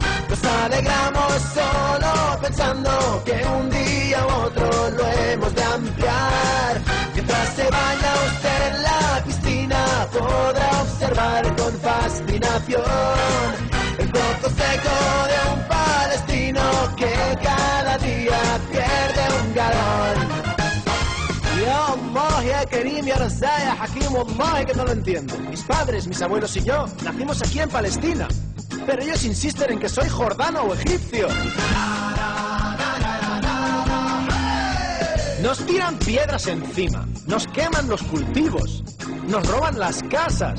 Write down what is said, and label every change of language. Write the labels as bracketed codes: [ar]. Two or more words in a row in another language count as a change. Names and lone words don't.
[es] Nos alegramos solo pensando que un día u otro lo hemos de ampliar. Mientras se baña usted en la piscina, podrá observar con fascinación el pozo seco de un palestino que cada día pierde un galón. [ar] يا الله، يا كريم، يا رزاق، يا حكيم، والله [es] que no lo entiendo. Mis padres, mis abuelos y yo nacimos aquí en Palestina, pero ellos insisten en que soy jordano o egipcio. Nos tiran piedras encima, nos queman los cultivos, nos roban las casas.